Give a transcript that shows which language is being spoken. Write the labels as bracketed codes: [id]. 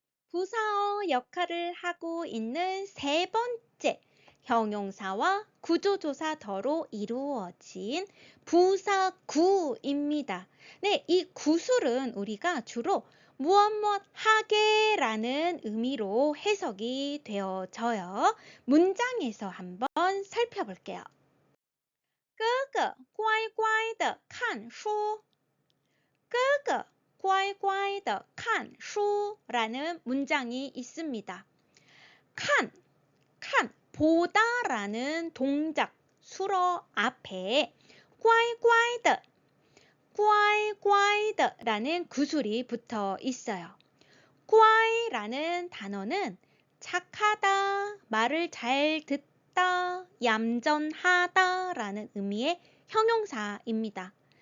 [ko] 부사어 역할을 하고 있는 세 번째 형용사와 구조조사더로 이루어진 부사구입니다. 네, 이 구술은 우리가 주로 무엇 하게라는 의미로 해석이 되어져요. 문장에서 한번 살펴볼게요. [zh] 哥哥乖乖地看书哥哥乖乖地看书라는 문장이 있습니다. [ko] 칸 보다라는 동작 수러 앞에 乖的라는 구술이 붙어 있어요. 乖라는 단어는 착하다, 말을 잘 듣다, 얌전하다 라는 의미의 형용사입니다.